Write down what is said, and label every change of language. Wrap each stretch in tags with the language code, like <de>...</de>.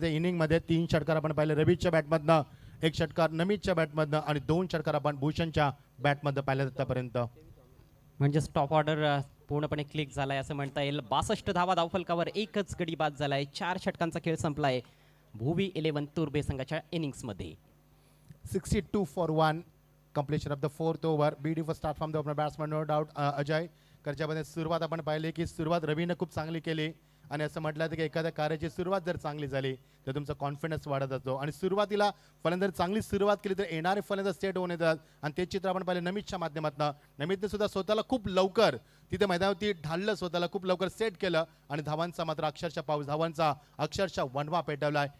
<mr>त्या इनिंग मध्ये 3 षटकार आपण पाहिले रवीच्या बॅटमधनं, 1 षटकार नमितच्या बॅटमधनं आणि 2 षटकार आपण भूषणच्या बॅटमधनं पाहिले आतापर्यंत. म्हणजे स्टॉप ऑर्डर पूर्णपणे क्लिक झालाय असं म्हणता येईल. 62 धावा धावफलकावर, एकच गडी बाद झालाय. 4 षटकांचा खेळ संपलाय भुवी 11 तुर्बे संघाच्या इनिंग्स मध्ये.</mr> <en>62 for 1 completion of the 4th over. Beautiful start from the opener batsman, no doubt.</en> <mr>Ajay कर्जामध्ये सुरुवात आपण पाहिली की सुरुवात रवीनं खूप चांगली केली आणि असं म्हटलं की एखाद्या कार्याची सुरुवात जर चांगली झाली तर तुमचा कॉन्फिडन्स वाढत जातो आणि सुरुवातीला फलंदाज चांगली सुरुवात केली तर येणारे फलंदाज सेट होऊन येतात आणि ते चित्र आपण पाहिले नमितच्या माध्यमातून. नमितने सुद्धा स्वतःला खूप लवकर तिथे मैदानावरती ढाललं, स्वतःला खूप लवकर सेट केलं आणि धावांचा मात्र अक्षरशः पाऊस, धावांचा अक्षरशः वनवा पेटवलाय.</mr>